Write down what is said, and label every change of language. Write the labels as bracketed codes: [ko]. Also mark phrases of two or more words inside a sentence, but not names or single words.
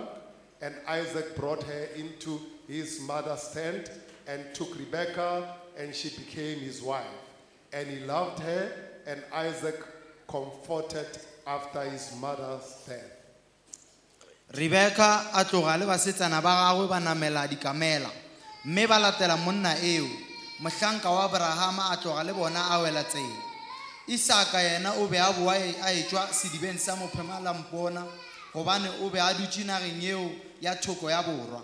[en] And Isaac brought her into his mother's tent and took Rebekah, and she became his wife. And he loved her, and Isaac comforted after his mother's death. [nso] Rebekah a tloga le basetsana ba gagwe ba namela dikamela mme ba latela monna eo mohlanka wa Abrahama a tloga le bona a wela tsela. Isaka yena o be a boa a etswa sedibeng sa mophema la mpona gobane o be a dutse nageng eo ya thoko ya borwa.